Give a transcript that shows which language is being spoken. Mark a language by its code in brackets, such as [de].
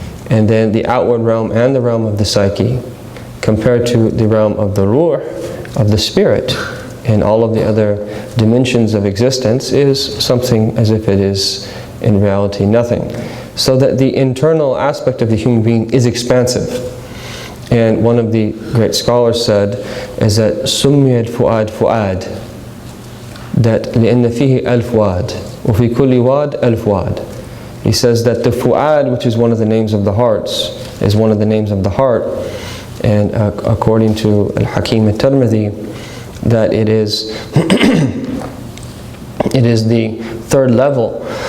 [en] And then the outward realm and the realm of the psyche, compared to the realm of the ruh, of the spirit, and all of the other dimensions of existence, is something as if it is in reality nothing. So that the internal aspect of the human being is expansive. And one of the great scholars said is that [ar] سُمِّيَتْ فُؤَادْ فُؤَادْ, that لِأَنَّ فِيهِ أَلْفْ وَادْ وَفِي كُلِّ وَادْ أَلْفْ وَادْ. [en] He says that the fu'ad, which is one of the names of the hearts, is one of the names of the heart. And according to Al-Hakim al-Tirmidhi, that it is it is the third level.